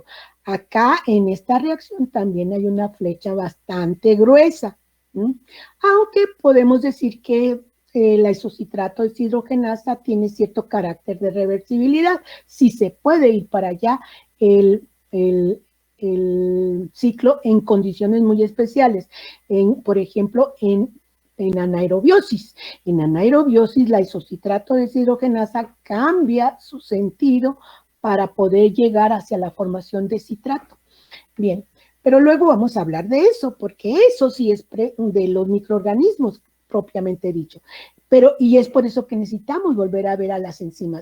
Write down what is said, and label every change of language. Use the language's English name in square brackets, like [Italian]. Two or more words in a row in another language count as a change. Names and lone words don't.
[Spanish] Acá en esta reacción también hay una flecha bastante gruesa, aunque podemos decir que la isocitrato deshidrogenasa tiene cierto carácter de reversibilidad. Si se puede ir para allá el ciclo en condiciones muy especiales, por ejemplo, en anaerobiosis. En anaerobiosis, la isocitrato deshidrogenasa cambia su sentido para poder llegar hacia la formación de citrato. Bien, pero luego vamos a hablar de eso, porque eso sí es de los microorganismos propiamente dicho. Pero, y es por eso que necesitamos volver a ver a las enzimas.